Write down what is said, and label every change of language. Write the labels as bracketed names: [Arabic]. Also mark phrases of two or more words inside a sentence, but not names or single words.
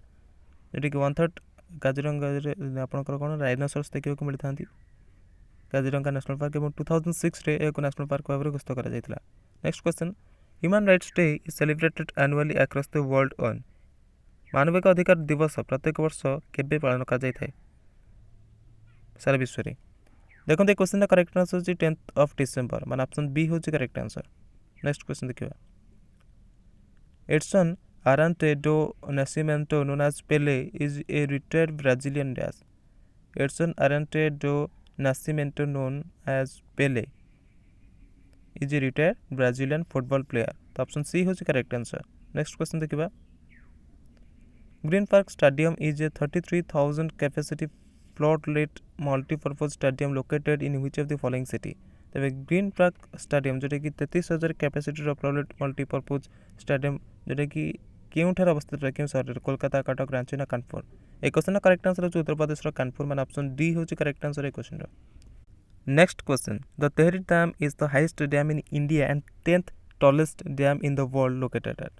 [Odia] ଯେଉଁଟାକି 1/3 କାଜିରଙ୍ଗାରେ ଆପଣଙ୍କର କ'ଣ ରାଇନୋସରସ୍ ଦେଖିବାକୁ ମିଳିଥାନ୍ତି କାଜିରଙ୍ଗା [English] national park, [Odia] ଏବଂ 2006ରେ ଏହାକୁ ନ୍ୟାସନାଲ୍ ପାର୍କ ଭାବରେ ଘୋଷିତ କରାଯାଇଥିଲା। [English] Next question, Human Rights Day is celebrated annually across the world on. [Odia] ମାନବିକ ଅଧିକାର ଦିବସ ପ୍ରତ୍ୟେକ ବର୍ଷ କେବେ ପାଳନ କରାଯାଇଥାଏ ସାରା ବିଶ୍ୱରେ। ଦେଖନ୍ତୁ ଏ କ୍ୱେଶ୍ଚନ୍ର [English] correct answer [Odia] ହେଉଛି 10th of December, ମାନେ [English] option B [Odia] ହେଉଛି [English] correct answer. next question ଦେଖିବା, ଏଡସନ୍ ଆରାଣ୍ଟେ ଡୋ ନାସିମେଣ୍ଟୋ known as Pele is a retired Brazilian dash। ଏଡସନ୍ ଆରାଣ୍ଟେ ଡୋ ନାସିମେଣ୍ଟୋ known as Pele is a retired Brazilian football player। ତ option C ହେଉଛି correct answer. next question ଦେଖିବା, ଗ୍ରୀନ୍ ପାର୍କ ଷ୍ଟାଡିୟମ୍ is a 33,000 capacity flood lit multi-purpose stadium located in which of the following city। [Odia] ତେବେ ଗ୍ରୀନ୍ ପାର୍କ ଷ୍ଟାଡିୟମ୍ ଯେଉଁଟାକି 33,000 କ୍ୟାପାସିଟିର [English] flood multipurpose stadium [Odia] ଯେଉଁଟାକି କେଉଁଠାରେ ଅବସ୍ଥିତ, କେଉଁ ସହରରେ, କୋଲକାତା, କଟକ, ରାଞ୍ଚି ନା କାନପୁର। এই କ୍ୱେଶ୍ଚନ୍ର [English] correct answer [Odia] ହେଉଛି ଉତ୍ତରପ୍ରଦେଶର କାନପୁର, ମାନେ [English] option D [Odia] ହେଉଛି [English] correct answer [Odia] এই କ୍ୱେଶ୍ଚନ୍ର। [English] Next question, the Tehri Dam is the highest dam in India and 10th tallest dam in the world located at.